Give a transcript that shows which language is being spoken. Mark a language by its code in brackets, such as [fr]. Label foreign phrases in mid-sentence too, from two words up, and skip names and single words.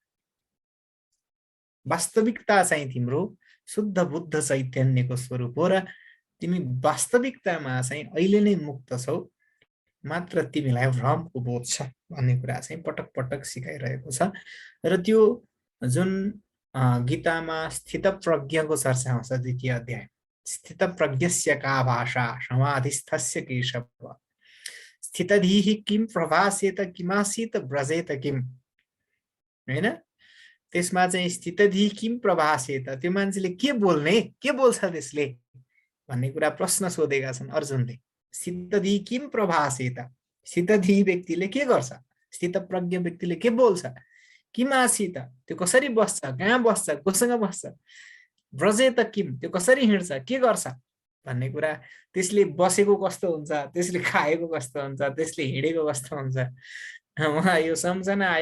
[ne] वास्तविकता चाहिँ तिम्रो शुद्ध बुद्ध चैतन्यको स्वरूप हो र तिमी वास्तविकतामा चाहिँ अहिले नै मुक्त छौ, मात्र तिमीलाई भ्रमको बोध छ भन्ने कुरा चाहिँ पटक पटक सिकाइरहेको छ। र त्यो जुन गीतामा स्थित प्रज्ञको चर्चा आउँछ, [sa] द्वितीय अध्याय, स्थित प्रज्ञस्य का भाषा समाधिस्थस्य केशव स्थितधीः किम प्रभासेत किमासीत व्रजेत किम, [ne] हैन, त्यसमा चाहिँ [sa] स्थितधीः किम प्रभासेत, [ne] त्यो मान्छेले के बोल्ने, के बोल्छ त्यसले भन्ने कुरा प्रश्न सोधेका छन् अर्जुनले। [sa] स्थितधीः किम प्रभासेत, [ne] स्थितधीः व्यक्तिले के गर्छ, स्थित प्रज्ञ व्यक्तिले के बोल्छ, किमासीत त्यो कसरी बस्छ, कहाँ बस्छ, कोसँग बस्छ, [sa] व्रजेत किम [ne] त्यो कसरी हिँड्छ, के गर्छ भन्ने कुरा, त्यसले बसेको कस्तो हुन्छ, त्यसले खाएको कस्तो हुन्छ, त्यसले हिँडेको कस्तो हुन्छ, मलाई यो सम्झना आयो।